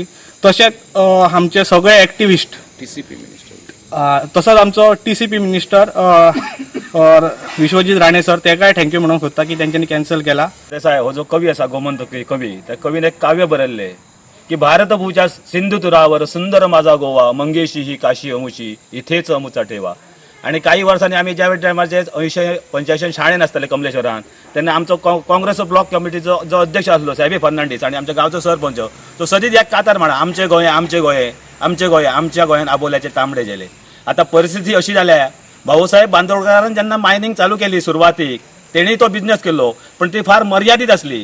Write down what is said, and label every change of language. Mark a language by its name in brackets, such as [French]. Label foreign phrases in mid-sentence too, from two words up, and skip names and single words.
[Konkani] तशेंच आमचे सगळे एक्टिविस्ट TCP मिनिस्टर, तसोच आमचो TCP मिनिस्टर विश्वजीत राणे सर तेकाय थँक्यू म्हणूंक सोदता की तेंच्यांनी कॅन्सल केला। देसाय हो जो कवी आसा गोमंतकी कवी, त्या कवीन एक काव्य बरयल्लें की [Marathi] भारतभूच्या सिंधू तुरावर सुंदर माझा गोवा, मंगेशी ही काशी अमुची इथेच अमुचा ठेवा। [Konkani] आणि काही वर्सांनी आम्ही ज्या टायमाचे 80-85 शाळेन आसताले कमलेश्वरान, तेन्ना आमचो काँग्रेस ब्लॉक कमिटीचो जो अध्यक्ष आसलो साहेबी फर्नांडीस आणि आमच्या गांवचो सरपंच तो सदीच एक कातार म्हणा, आमचे गोंय आमचे गोंय आमचे गोंय, आमच्या गोंयान आबोल्याचे तांबडे गेले। आता परिस्थिती अशी जाल्या भाऊसाहेब बांदोडकरांनी जेन्ना मायनिंग चालू केली सुरवातीक तेणी तो बिझनेस केलो, पण ती फार मर्यादित असली.